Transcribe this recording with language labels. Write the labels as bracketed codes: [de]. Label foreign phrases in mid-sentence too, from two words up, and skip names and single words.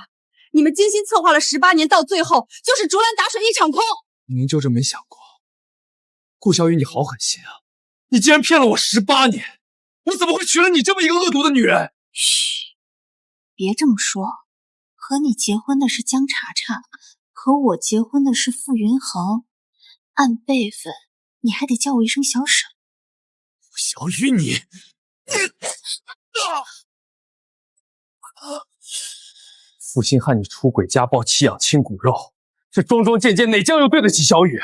[zh] 你們精心策劃了18年，到最後就是竹籃打水一場空。您就這沒想過，顧小雨你好狠心啊！你竟然騙了我18年，我怎麼會娶了你這麼一個惡毒的女人？噓，別這麼說，和你結婚的是江茶茶，和我結婚的是傅雲恆，按輩分，你還得叫我一聲小嬸。小雨你，傅星漢，你出軌家暴棄養親骨肉，這樁樁件件哪將又對得起小雨？